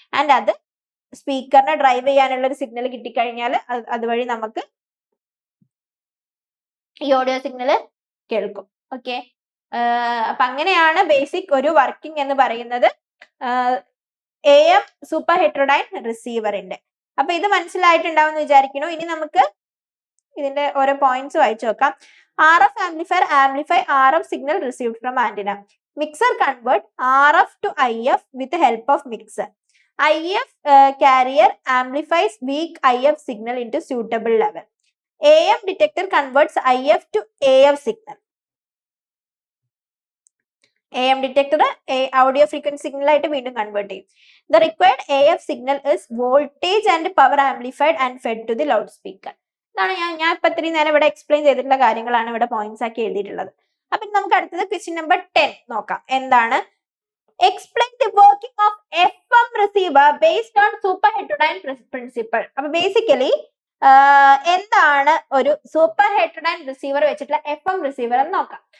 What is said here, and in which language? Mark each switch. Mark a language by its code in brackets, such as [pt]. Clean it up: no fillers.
[ml] And അത് സ്പീക്കറിനെ drive ചെയ്യാനുള്ള ഒരു സിഗ്നൽ കിട്ടിക്കഴിഞ്ഞാൽ അതുവഴി നമുക്ക് ഈ ഓഡിയോ സിഗ്നൽ കേൾക്കും. ഓക്കെ, അപ്പൊ അങ്ങനെയാണ് ബേസിക് ഒരു വർക്കിംഗ് എന്ന് പറയുന്നത് AM സൂപ്പർ ഹെറ്ററോഡൈൻ റിസീവറിന്റെ. അപ്പൊ ഇത് മനസ്സിലായിട്ടുണ്ടാവും എന്ന് വിചാരിക്കുന്നു. ഇനി നമുക്ക് ഇതിന്റെ ഓരോ പോയിന്റ്സ് വായിച്ചു നോക്കാം. [en] RF amplifier amplify RF signal received from antenna. Mixer convert RF to IF with the help of mixer. IF carrier amplifies weak IF signal into suitable level. AM detector converts IF to AF signal. [ml] AM detector audio frequency signal ആയിട്ട് വീണ്ടും convert ചെയ്യും. [en] The required AF signal is voltage and power amplified and fed to the loudspeaker. [ml] ഇതാണ് ഞാൻ ഇപ്പൊ ഇത്രയും നേരം ഇവിടെ explain ചെയ്തിട്ടുള്ള കാര്യങ്ങളാണ് ഇവിടെ പോയിന്റ്സ് ആക്കി എഴുതിയിട്ടുള്ളത്. അപ്പൊ നമുക്ക് അടുത്തത് ക്വസ്റ്റ്യൻ നമ്പർ 10 നോക്കാം. എന്താണ്? [en] Explain the working of FM receiver based on super heterodyne principle. [ml] അപ്പൊ ബേസിക്കലി എന്താണ് ഒരു സൂപ്പർ ഹെറ്ററോഡൈൻ റിസീവർ വെച്ചിട്ടുള്ള FM റിസീവർ എന്ന് നോക്കാം.